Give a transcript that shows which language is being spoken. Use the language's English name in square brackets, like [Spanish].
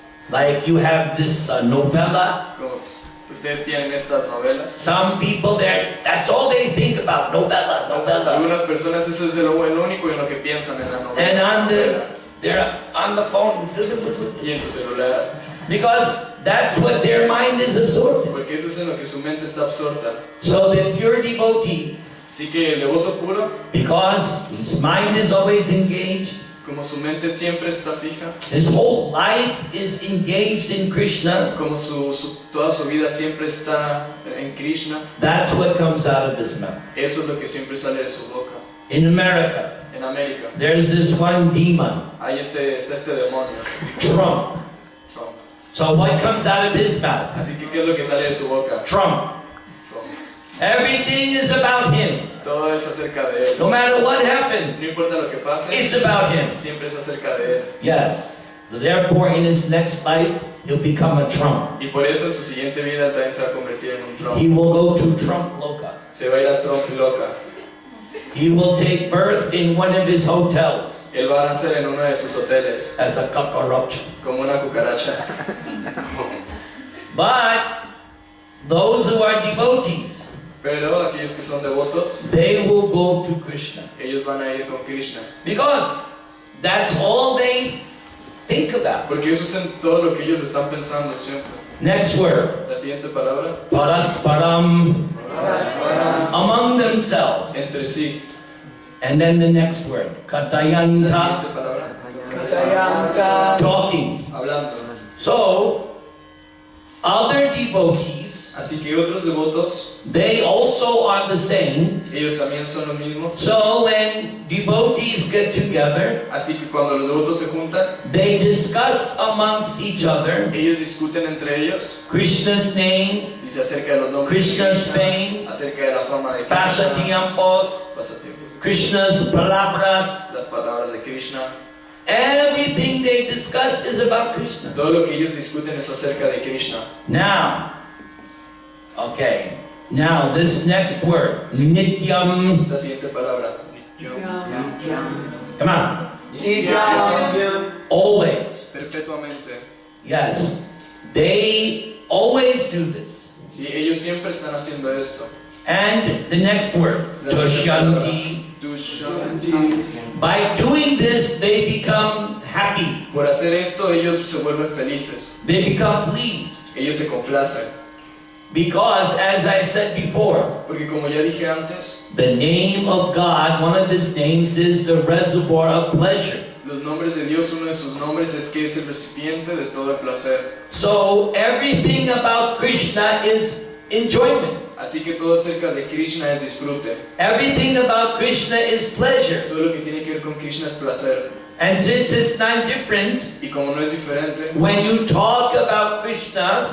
[English] Like you have this novella. [Spanish] Como ustedes tienen estas novelas. [English] Some people there, that's all they think about, novella, novella. [Spanish] Algunas personas eso es de lo único en lo que piensan en la [English] And [Spanish] novela. [English] they're on the phone. [Spanish] Y en su celular. [English] Because that's what their mind is absorbed in. [Spanish] Porque eso es en lo que su mente está absorta. [English] So the pure devotee, [Spanish] Así que el devoto puro, [English] because his mind is always engaged, [Spanish] como su mente siempre está fija, [English] his whole life is engaged in Krishna, [Spanish] como toda su vida siempre está en Krishna, [English] that's what comes out of his mouth. [Spanish] eso es lo que siempre sale de su boca. [English] In America, [Spanish] En América, [English] there's this one demon, [Spanish] ahí está este demonio, [English] Trump. [Spanish] Trump. [English] So what comes out of his mouth? [Spanish] Así que, ¿qué es lo que sale de su boca? [English] Trump. [Spanish] Trump. [English] Everything is about him. [Spanish] Todo es acerca de él. [English] No matter what happens, [Spanish] No importa lo que pase, [English] it's about him. [Spanish] siempre es acerca de él. [English] Yes. So therefore, in his next life, he'll become a Trump. [Spanish] Y por eso en su siguiente vida él también se va a convertir en un [English] He [Spanish] Trump. [English] will go to Trump Loka. [Spanish] Se va a ir a Trump loca. [English] He will take birth in one of his hotels [Spanish] Él va a nacer en uno de sus hoteles [English] as a cockroach. [Spanish] como una cucaracha. [English] But those who are devotees, [Spanish] Pero aquellos que son devotos, [English] they will go to Krishna. [Spanish] ellos van a ir con Krishna. [English] Because that's all they think about. [Spanish] Porque eso es en todo lo que ellos están pensando siempre. [English] Next word. [Spanish] La siguiente palabra, [English] Parasparam. Among themselves. [Spanish] entre sí. [English] And then the next word. [Spanish] La [English] Katayanta. [Spanish] siguiente palabra, Katayanta. [English] Talking. [Spanish] hablando. [English] So, other devotees, [Spanish] Así que otros devotos, [English] they also are the same. [Spanish] ellos también son lo mismo. [English] So when devotees get together, [Spanish] Así que cuando los devotos se juntan, [English] they discuss amongst each other [Spanish] ellos discuten entre ellos [English] Krishna's name, [Spanish] y se acerca de los nombres de [English] Krishna's [Spanish] Krishna, [English] fame, [Spanish] acerca de la fama de Krishna, pasatiempos, pasatiempos, [English] Krishna's [Spanish] palabras. las palabras de Krishna. [English] Everything they discuss is about Krishna. [Spanish] Todo lo que ellos discuten es acerca de Krishna. [English] Now, okay, now this next word, nityam. [Spanish] Esta siguiente palabra, [English] Come on, [Spanish] Nityam. [English] always. [Spanish] perpetuamente. [English] Yes, they always do this. [Spanish] Sí, ellos siempre están haciendo esto. [English] And the next word, [Spanish] La siguiente palabra, [English] Dushanti. [Spanish] Dushanti. [English] By doing this, they become happy. [Spanish] Por hacer esto, ellos se vuelven felices. [English] They become pleased. [Spanish] Ellos se complacen. [English] Because, as I said before, [Spanish] Porque como ya dije antes, [English] the name of God, one of his names is the reservoir of pleasure. [Spanish] los nombres de Dios, uno de sus nombres es que es el recipiente de todo el placer. [English] So everything about Krishna is enjoyment. [Spanish] Así que todo acerca de Krishna es disfrute. [English] Everything about Krishna is pleasure. [Spanish] Todo lo que tiene que ver con Krishna es placer. [English] And since it's not different, [Spanish] Y como no es diferente, [English] when you talk about Krishna,